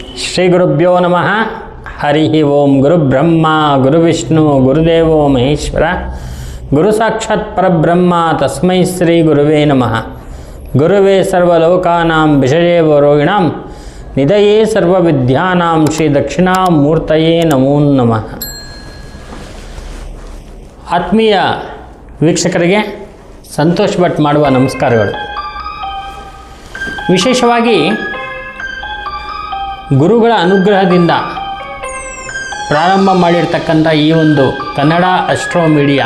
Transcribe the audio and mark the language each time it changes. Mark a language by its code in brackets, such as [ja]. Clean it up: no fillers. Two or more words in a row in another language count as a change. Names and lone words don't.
[sa] ಶ್ರೀ ಗುರುಭ್ಯೋ ನಮಃ. ಹರಿ ಓಂ. ಗುರು ಬ್ರಹ್ಮ ಗುರು ವಿಷ್ಣು ಗುರುದೇವೋ ಮಹೇಶ್ವರ, ಗುರು ಸಾಕ್ಷಾತ್ ಪರಬ್ರಹ್ಮ ತಸ್ಮೈ ಶ್ರೀ ಗುರುವೇ ನಮಃ. ಗುರುವೇ ಸರ್ವಲೋಕಾನಾಂ ವಿಷಯೇ ರೋಗಿಣಾಂ ನಿಧಯೇ ಸರ್ವವಿದ್ಯಾನಾಂ ಶ್ರೀ ದಕ್ಷಿಣಾಮೂರ್ತಯೇ ನಮೋ ನಮಃ. [kn] ಆತ್ಮೀಯ ವೀಕ್ಷಕರಿಗೆ ಸಂತೋಷ್ ಭಟ್ ಮಾಡುವ ನಮಸ್ಕಾರಗಳು. ವಿಶೇಷವಾಗಿ ಗುರುಗಳ ಅನುಗ್ರಹದಿಂದ ಪ್ರಾರಂಭ ಮಾಡಿರ್ತಕ್ಕಂಥ ಈ ಒಂದು ಕನ್ನಡ ಅಸ್ಟ್ರೋ ಮೀಡಿಯಾ